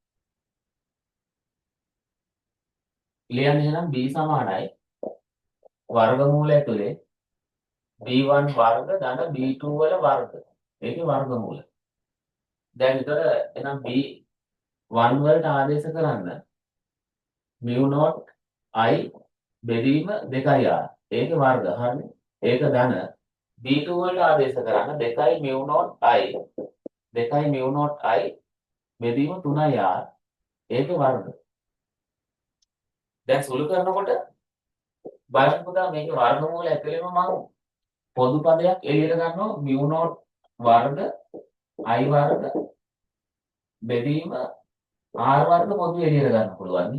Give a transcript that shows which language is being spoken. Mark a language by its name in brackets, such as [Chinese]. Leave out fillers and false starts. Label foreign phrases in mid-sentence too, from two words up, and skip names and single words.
[Sinhala] ලියන්නේ එහෙනම් b සමානයි වර්ගමූල ඇතුලේ b1 වර්ග ධන b2 වල වර්ග. ඒකේ වර්ගමූල. දැන් විතර එහෙනම් b1 වලට ආදේශ කරන්න [English] mu not I [Sinhala] බෙදීම 2i r. ඒකේ වර්ග. හරිනේ. ඒක ධන B2 වලට ආදේශ කරන්න 2i [English] mu not I [Sinhala] 2i [English] mu not I [Sinhala] බෙදීම 3i r. ඒකේ වර්ග. දැන් සුළු කරනකොට බලන්න පුතා මේකේ වර්ගමූල ඇතුළේම මම පොදු පදයක් එළියට ගන්නවා [English] mu not [Sinhala] වර්ග I වර්ග බෙදීම R වර්ග පොදු එළියට ගන්න පුළුවන් නේ.